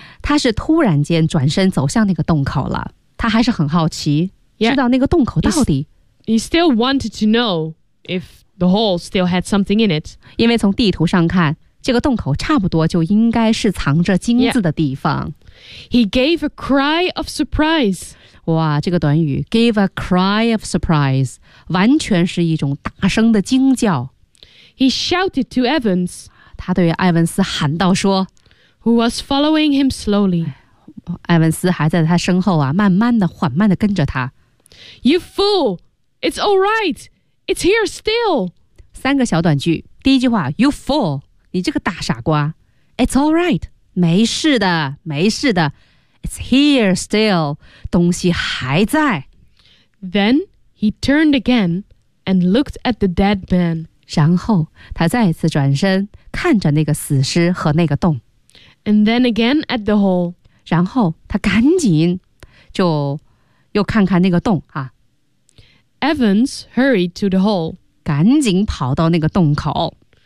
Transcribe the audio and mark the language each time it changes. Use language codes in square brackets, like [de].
[zh] 他是突然间转身走向那个洞口了，他还是很好奇 [en] yeah, [zh] 知道那个洞口到底 [en] he still wanted to know if the hole still had something in it [zh] 因为从地图上看这个洞口差不多就应该是藏着金子的地方、 [en] yeah. He gave a cry of surprise [zh] 哇这个短语 [en] gave a cry of surprise [zh] 完全是一种大声的惊叫 [en] He shouted to Evans [zh] 他对艾文斯喊道说 [en] Who was following him slowly. [zh] 艾文斯还在他身后啊，慢慢的，缓慢的跟着他。 [en] You fool! It's all right! It's here still! [zh] 三个小短句，第一句话 [en] You fool! [zh] 你这个大傻瓜。 [en] It's all right! [zh] 没事的，没事的。 [en] It's here still! [zh] 东西还在。 [en] Then he turned again and looked at the dead man. [zh] 然后他再次转身，看着那个死尸和那个洞。 [en] And then again at the hole. [zh] 然后他赶紧就又看看那个洞啊。 [en] Evans hurried to the hole. [zh] 赶紧跑到那个洞口。